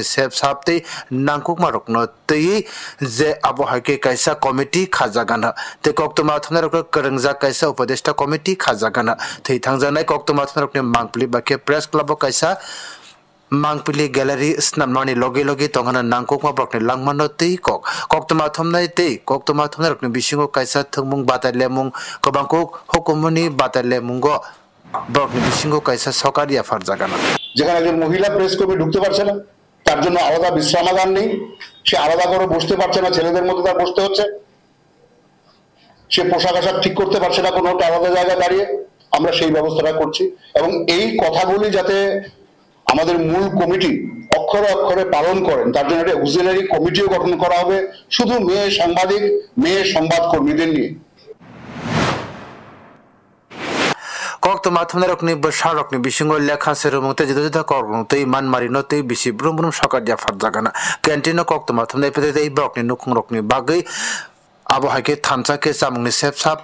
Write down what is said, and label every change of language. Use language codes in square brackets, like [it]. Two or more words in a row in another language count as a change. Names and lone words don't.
[trp] sepsap tei nangkukma rokno tei je abohake kaisa committee khajagana tei koktoma thumnai rok krengjak kaisa upadeshta committee khajagana tei thangjanai koktoma thumnai rokni mangpli bake [en] press club [trp] kaisa mangpili gallery snamnani logi tongana nangkokma brokni langmano tei koktoma thumnai rokni bisingo kaisa thungmung batalemung kobangko hukumuni batalemungo brokni bisingo kaisa sokari afar jagana [bn] যেখানে একজন মহিলা প্রেস কর্মী ঢুকতে পারছে না তার জন্য আলাদা বিশ্রামাগার নেই সে আলাদা করে বসতে পারছে না ছেলেদের মধ্যে তার বসতে হচ্ছে সে পোশাক আশাক ঠিক করতে পারছে না কোনো আলাদা জায়গায় দাঁড়িয়ে আমরা সেই ব্যবস্থাটা করছি এবং এই কথাগুলি যাতে আমাদের মূল কমিটি অক্ষরে অক্ষরে পালন করেন তার জন্য একটা [en] auxiliary committee [bn] গঠন করা হবে শুধু মেয়ে সংবাদকর্মীদের নিয়ে [trp] koktoma thumnai rokni bosarokni bisingo lekha serumungte juda kormungte man marino tei bisi brum sokar afar jagana canteen koktoma thumnai pete tei brokni nukhungrokni bagai abohake thamchake chamungni sepsap